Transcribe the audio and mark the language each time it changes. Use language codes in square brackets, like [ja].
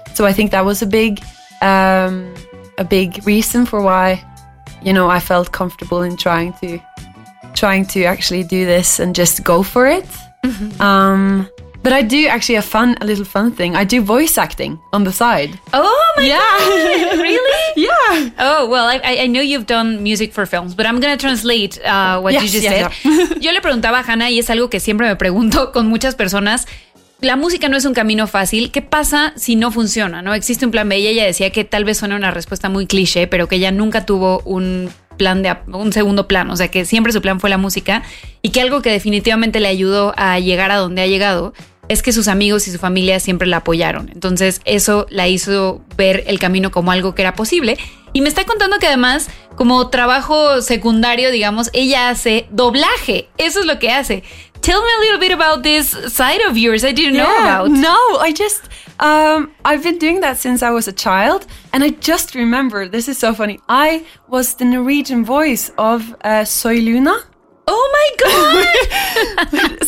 [en] So I think that was a big reason for why, you know, I felt comfortable in trying to actually do this and just go for it. Mm-hmm. But I do actually a little fun thing. I do voice acting on the side. Oh my God! Really? Yeah. Oh, well, I know you've done music for films, but I'm going to translate what yes, you just yes, said. No. [es] Yo le preguntaba a Hannah, y es algo que siempre me pregunto con muchas personas, la música no es un camino fácil. ¿Qué pasa si no funciona? ¿No existe un plan B? Y ella decía que tal vez suene una respuesta muy cliché, pero que ella nunca tuvo un plan de un segundo plan, o sea que siempre su plan fue la música, y que algo que definitivamente le ayudó a llegar a donde ha llegado es que sus amigos y su familia siempre la apoyaron. Entonces eso la hizo ver el camino como algo que era posible. Y me está contando que además, como trabajo secundario, digamos, ella hace doblaje. Eso es lo que hace. [en] Tell me a little bit about this side of yours I didn't know about. No, I just, I've been doing that since I was a child. And I just remember, this is so funny, I was the Norwegian voice of Soy Luna. Oh my God!